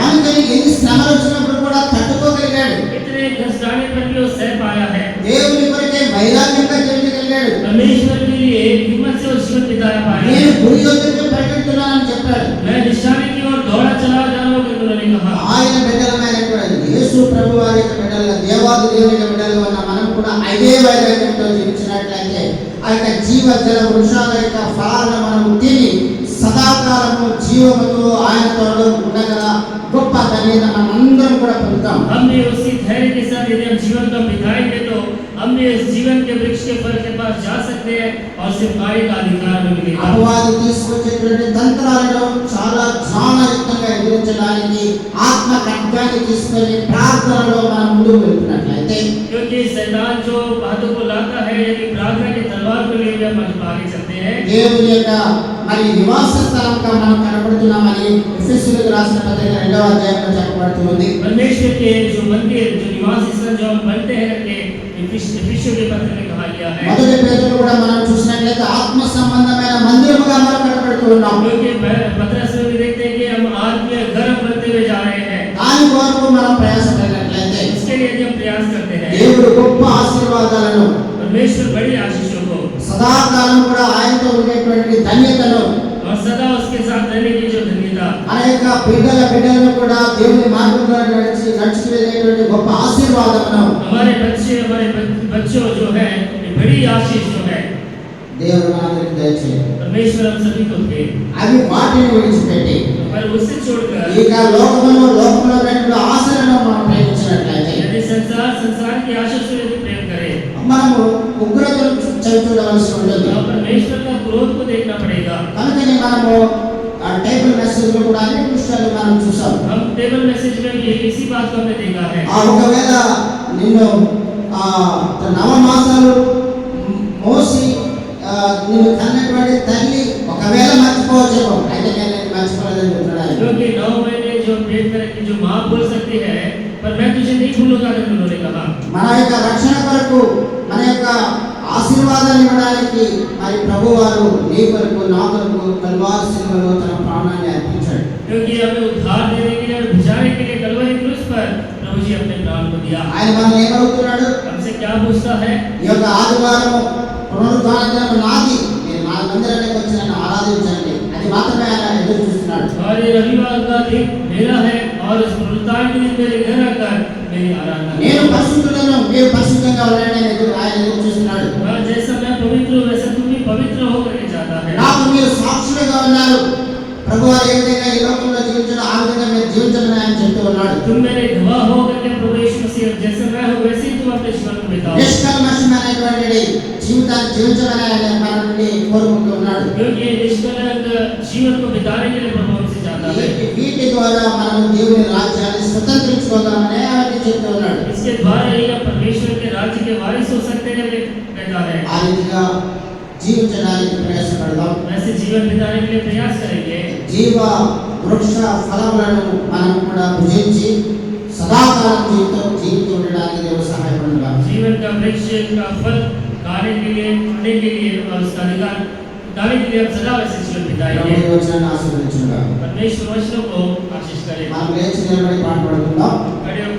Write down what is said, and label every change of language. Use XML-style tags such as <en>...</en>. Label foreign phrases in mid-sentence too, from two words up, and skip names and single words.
<te>అందుకని ఎన్ని శ్రమలు వచ్చినప్పుడు కూడా తట్టుకోగలిగాడు.</te> <hi>इतने कष्ट आने पर भी वो सह पाया है.</hi> <te>దేవుని కొరకై వైరాగ్యంగా జీవించగలిగాడు.</te> <hi>परमेश्वर के लिए हिम्मत से वो जीवन बिताया पाया है.</hi> <te>నేను గురి యొద్దకు పరిగెడుతున్నానని చెప్పాడు.</te> <hi>मैं निशाने की ओर दौड़ा चला जा रहा हूं करके उन्होंने कहा.</hi> <te>ఆయన బిడ్డలమైనటువంటి యేసు ప్రభు వారి యొక్క బిడ్డలుగా దేవాది దేవుని యొక్క బిడ్డలుగా ఉన్న మనం కూడా అదే వైరాగ్యంతో జీవించినట్లయితే ఆ యొక్క జీవ జల వృక్షాల యొక్క ఫలాలను మనం తిని సదాకాలము జీవముతో ఆయనతో ఉండగల గొప్ప ధన్యత మనం అందరం కూడా పొందుతాం.</te> <hi>हम भी उसी धैर्य के साथ यदि हम जीवन को बिताएंगे तो हम भी इस जीवन के वृक्ष के फल के पास जा सकते हैं और सिर्फ खाने का अधिकार हमें मिलेगा.</hi> <te>అపవాది తీసుకొచ్చేటువంటి తంత్రాలను చాలా జ్ఞానయుక్తంగా ఎదిరించడానికి ఆత్మ ఖడ్గాన్ని తీసుకొని ప్రార్థనలో మనం ముందుకు వెళ్తున్నట్లయితే</te> <hi>क्योंकि शैतान जो बातों को लाता है यदि प्रार्थना की तलवार को लेकर हम आगे चलते हैं.</hi> <te>దేవుని యొక్క మరి నివాస స్థలంగా మనం కనబడుతున్నామని ఎఫెసీయులకు రాసిన పత్రిక 2వ అధ్యాయంలో చెప్పబడుతుంది.</te> <hi>परमेश्वर के जो मंदिर जो निवास स्थल जो हम बनते हैं करके एफिसियों के पत्र में कहा गया है.</hi> <te>మొదటి పేతురు కూడా మనం చూసినట్లయితే ఆత్మ సంబంధమైన మందిరముగా మనం కనబడుతూ ఉన్నాం.</te> <hi>क्योंकि पत्रस में भी देखते हैं कि हम आत्मीय घर बनते हुए जा रहे हैं.</hi> <te>దాని కొరకు మనం ప్రయాసపడినట్లయితే</te> <hi>इसके लिए यदि हम प्रयास करते हैं</hi> <te>దేవుడు గొప్ప ఆశీర్వాదాలను</te> <hi>परमेश्वर बड़ी आशीषों को</hi> <te>సదాకాలం కూడా ఆయనతో ఉండేటువంటి ధన్యతను</te> <hi>और सदा उसके साथ रहने की जो धन्यता</hi> <te>మన యొక్క బిడ్డలను కూడా దేవుని మార్గంలో నడుచుకునేటువంటి గొప్ప ఆశీర్వాదమును</te> <hi>हमारे बच्चों जो है ये बड़ी आशीष जो है</hi> <te>దేవుడు మనందరికీ దయచేయండి.</te> <hi>परमेश्वर हम सभी को दे.</hi> <te>అవి వాటిని విడిచిపెట్టి</te> <hi>पर उससे छोड़कर</hi> <te>ఇక లోకంలో ఉన్నటువంటి ఆశలను మనం ప్రేమించినట్లయితే</te> <hi>यदि संसार की आशा से यदि प्रेम करें</hi> <te>మనము ఉగ్రతను చూడవలసి ఉంటుంది.</te> <hi>तो परमेश्वर का क्रोध को देखना पड़ेगा.</hi> <te>కనుకనే మనము ఆ</te> <en>table message</en> <te>లో కూడా అన్ని విషయాలు మనం చూసాం.</te> <hi>हम</hi> <en>table message</en> <hi>में ये इसी बात को हमने देखा है.</hi> <te>ఆ ఒకవేళ నిన్ను నవమాసాలు మోసి నిన్ను కన్నటువంటి తల్లి ఒకవేళ మర్చిపోవచ్చేమో, అయితే నేను మర్చిపోలేదని చెప్తున్నాను.</te> <hi>क्योंकि 9 महीने जो पेट में रखी जो माँ बोल सकती है पर मैं तुझे नहीं भूलूंगा करके उन्होंने कहा.</hi> <te>మన యొక్క రక్షణ కొరకు మన యొక్క ఆశీర్వాదాన్ని ఇవ్వడానికి మరి ప్రభువారు నీ కొరకు నా కొరకు కల్వారి శిలువలో తన ప్రాణాన్ని అర్పించాడు.</te> <hi>क्योंकि हमें उद्धार देने के लिए और बचाने के लिए कलवरी क्रूस पर प्रभु जी अपने प्राण को दिया.</hi> <te>ఆయన మనల్ని ఏమడుగుతున్నాడు?</te> <hi>हमसे क्या पूछता है?</hi> <te>ఈ యొక్క ఆదివారం పునరుద్ధాన దినం నాది, మీరు నా మందిరానికి వచ్చి నన్ను ఆరాధించండి. అది మాత్రమే ఆయన ఎదురు చూస్తున్నాడు.</te> <hi>और ये रविवार का दिन मेरा है और इस पुनरुत्थान के दिन मेरे घर आकर मेरी आराधना</hi> <te>నేను పరిశుద్ధులను మీరు పరిశుద్ధంగా ఉండాలని ఆయన ఎదురు చూస్తున్నాడు.</te> <hi>और जैसा मैं पवित्र हूं वैसा तुम भी पवित्र होकर के चाहता है।</hi> <te>నాకు మీరు సాక్షులుగా ఉన్నారు. ప్రభువారు ఏ విధంగా ఈ లోకంలో జీవించారో ఆ విధంగా మీరు జీవించాలని ఆయన చెప్తూ ఉన్నాడు.</te> <hi>तुम मेरे गवाह हो करके प्रभु यीशु मसीह जैसे मैं हूं वैसे ही तुम अपने जीवन को बिताओ।</hi> <te>నిష్కల్మషమైనటువంటి జీవితాన్ని జీవించాలని ఆయన మన నుండి కోరుకుంటూ ఉన్నాడు.</te> <hi>क्योंकि ये निष्कलंक जीवन को बिताने के लिए प्रभु हमसे चाहता है।</hi> <te>వీటి ద్వారా మనం దేవుని రాజ్యాన్ని స్వతంత్రించుకోగలమని ఆయన చెప్తూ ఉన్నాడు.</te> <hi>इसके द्वारा ही हम परमेश्वर के राज्य के वारिस हो सकते हैं कहता है।</hi> <te>ఆ రీతిగా జీవించడానికి ప్రయాసపడదాం.</te> <hi>वैसे जीवन बिताने के लिए प्रयास करेंगे।</hi> <te>జీవ వృక్ష ఫలములను మనం కూడా భుజించి సదాకాలం జీవితం ఉండడానికి దేవుడు సహాయపడుగా.</te> <hi>जीवन का वृक्ष का फल खाने के लिए और उसका अधिकार डालने के लिए हम सदा वैसे जीवन बिताएंगे।</hi> <te>ప్రభువు వచనాన్ని ఆశీర్వదించుగా.</te> <hi>परमेश्वर वचनों को आशीष करे।</hi> <te>మనం లేచి నిలబడి పాట పాడుకుందాం.</te> <hi>खड़े होकर</hi>